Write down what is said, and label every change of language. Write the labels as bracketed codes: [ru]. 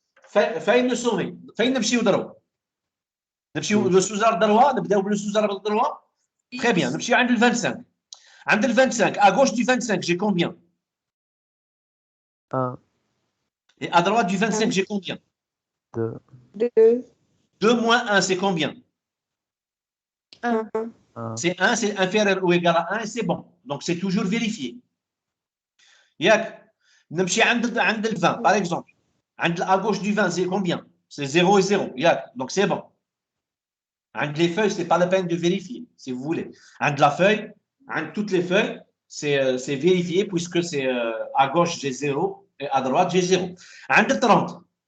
[ar] فين le sommet؟ فين نمشيو دروا؟ نمشيو le sous-arbre دروا؟ نبداو le sous-arbre دروا؟ [fr] Très bien, [ar] نمشيو عند ال 25. عند ال 25, [fr] à gauche du 25, j'ai combien? 1. Et à droite du 25, j'ai combien? 2. 2. 2 moins 1, c'est combien? 1. 1. C'est 1, c'est inférieur ou égal à 1 et c'est bon. Donc, c'est toujours vérifié. [ar] ياك نمشي عند ال 20, [fr] par exemple. À gauche du 20, c'est combien? C'est 0 et 0. [ar] ياك [fr] donc c'est bon. عند les feuilles, ce n'est pas la peine de vérifier, si vous voulez. عند la feuille, عند toutes les feuilles, c'est vérifié puisque c'est à gauche, j'ai 0 et à droite, j'ai 0. [ar] عند ال 30.